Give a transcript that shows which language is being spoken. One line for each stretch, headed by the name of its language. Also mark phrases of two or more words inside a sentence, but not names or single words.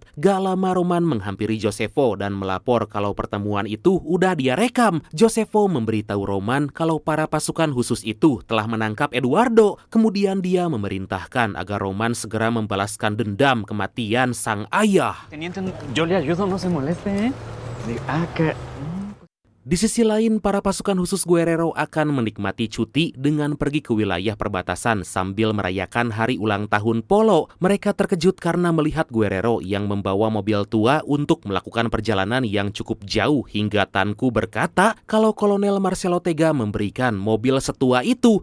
Indonesian: Gak lama Roman menghampiri Josefo dan melapor kalau pertemuan itu udah dia rekam. Josefo memberitahu Roman kalau para pasukan khusus itu telah menangkap Eduardo. Kemudian dia memerintahkan agar Roman segera membalaskan dendam kematian sang ayah.
Spanish: Teniente, yo le ayudo, no se moleste, ¿eh?
Indonesian: Di sisi lain, para pasukan khusus Guerrero akan menikmati cuti dengan pergi ke wilayah perbatasan sambil merayakan hari ulang tahun Polo. Mereka terkejut karena melihat Guerrero yang membawa mobil tua untuk melakukan perjalanan yang cukup jauh hingga Tanku berkata kalau Kolonel Marcelo tega memberikan mobil setua itu.